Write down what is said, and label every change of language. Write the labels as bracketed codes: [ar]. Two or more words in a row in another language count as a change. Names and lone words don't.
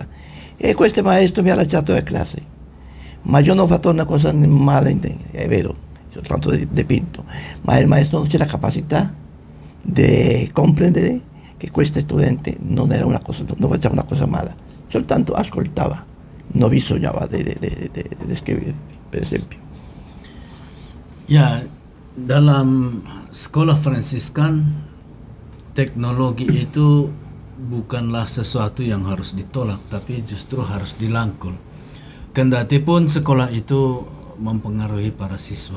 [it] E questo maestro mi ha lasciato la classe. Ma io non ho fatto una cosa male, è vero, soltanto dipinto. Ma il maestro non c'è la capacità di comprendere che questo studente non faceva una cosa male, soltanto ascoltava, non bisognava di scrivere, per esempio. [id] Ya, dalam sekolah Fransiskan, teknologi itu bukanlah sesuatu yang harus ditolak, tapi justru harus dilangkul. Kendati pun sekolah itu mempengaruhi para siswa.